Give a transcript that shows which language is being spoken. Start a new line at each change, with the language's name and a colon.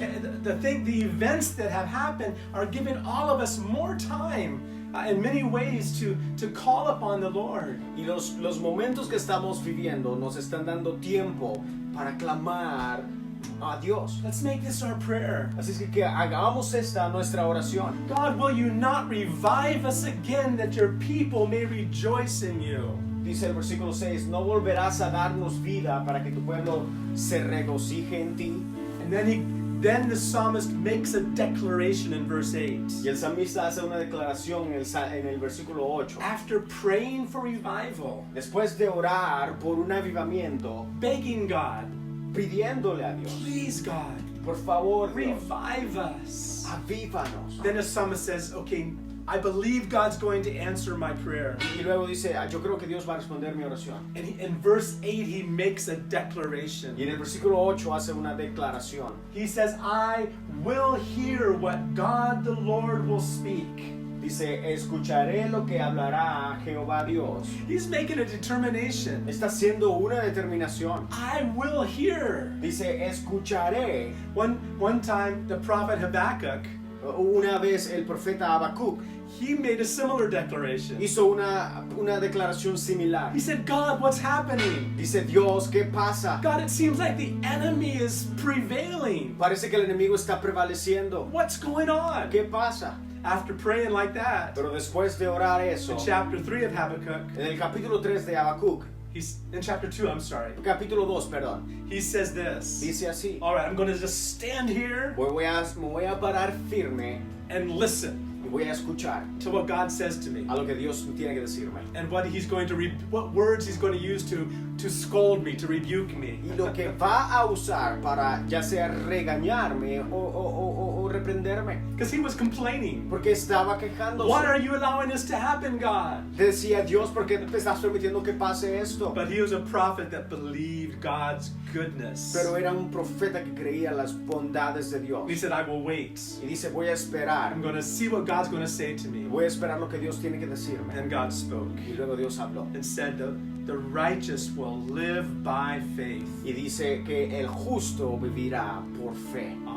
English: And the events that have happened are giving all of us more time in many ways to call upon the Lord.
Spanish: Y los momentos que estamos viviendo nos están dando tiempo para clamar a Dios.
English: Let's make this our prayer.
Spanish: Así es que hagamos esta nuestra oración.
English: God, will you not revive us again that your people may rejoice in you?
Spanish: Dice el versículo 6, no volverás a darnos vida para que tu pueblo se regocije en ti.
English: And then the psalmist makes a declaration in verse 8.
Spanish: Y el salmista hace una declaración en el versículo 8.
English: After praying for revival,
Spanish: Después de orar por un avivamiento,
English: begging God,
Spanish: pidiéndole a Dios,
English: please God,
Spanish: por favor, Dios,
English: revive us.
Spanish: avívanos.
English: Then the psalmist says, okay, I believe God's going to answer my prayer.
Spanish: Y luego dice, yo creo que Dios va a responder mi oración.
English: And in verse 8, he makes a declaration.
Spanish: Y en el versículo 8 hace una declaración.
English: He says, I will hear what God the Lord will speak.
Spanish: Dice, escucharé lo que hablará Jehová Dios.
English: He's making a determination.
Spanish: Está haciendo una determinación.
English: I will hear.
Spanish: Dice, escucharé.
English: One time, the prophet Habakkuk,
Spanish: Una vez el profeta Habacuc
English: he made a similar declaration.
Spanish: hizo una declaración similar.
English: He said, God, what's happening?
Spanish: Dice, Dios, ¿qué pasa?
English: God, it seems like the enemy is prevailing.
Spanish: Parece que el enemigo está prevaleciendo.
English: What's going on?
Spanish: ¿Qué pasa?
English: After praying like that,
Spanish: Pero después de orar eso,
English: in chapter 3 of Habakkuk,
Spanish: en el capítulo 3 de Habacuc,
English: he's in chapter 2, I'm sorry.
Spanish: capítulo 2, perdón,
English: He says this.
Spanish: dice así,
English: All right, I'm going to just stand here
Spanish: me voy a parar firme
English: and listen
Spanish: y voy a escuchar
English: to what God says to me
Spanish: a lo que Dios tiene que decirme.
English: and what he's going to what words he's going to use to scold me, to rebuke me.
Spanish: Y lo que va a usar para ya sea regañarme o reprenderme.
English: Because he was complaining.
Spanish: Porque estaba quejándose.
English: What are you allowing this to happen, God?
Spanish: Decía, Dios, ¿por qué te estás permitiendo que pase esto?
English: But he was a prophet that believed God's goodness.
Spanish: Pero era un profeta que creía las bondades de Dios.
English: He said, I will wait.
Spanish: Y dice, voy a esperar.
English: I'm going to see what God's going to say to me.
Spanish: Voy a esperar lo que Dios tiene que decirme.
English: Then God spoke
Spanish: Y luego Dios habló.
English: and said, the righteous will live by faith.
Spanish: Y dice que el justo vivirá por fe.